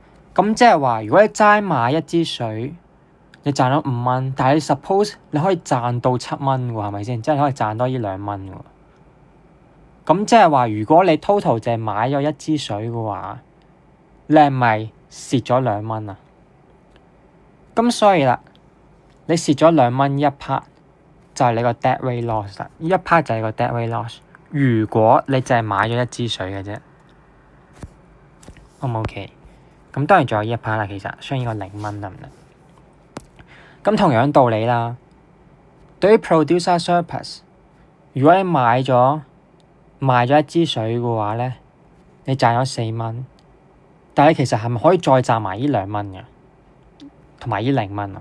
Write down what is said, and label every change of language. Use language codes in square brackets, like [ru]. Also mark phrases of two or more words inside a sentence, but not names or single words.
[yue] 咁即係話，如果你齋買一支水，你賺咗5蚊，但係你 suppose 你可以賺到7蚊喎，係咪先？即係你可以賺多呢2蚊喎。咁即係話，如果你 total 淨係買咗一支水嘅話，你係咪蝕咗2蚊啊？咁所以啦，你蝕咗2蚊一 part 就係你個 [en] dead weight loss [yue] 啦。呢一 part 就係個 [en] dead weight loss。 [yue] 如果你淨係買咗一支水嘅啫，O 唔 OK？咁當然仲有呢一 part 啦，其實相應個0蚊得唔得？咁同樣道理啦，對於 [en] producer surplus， [yue] 如果你賣咗一支水嘅話咧，你賺咗4蚊，但係你其實係咪可以再賺埋呢2蚊嘅，同埋呢0蚊啊？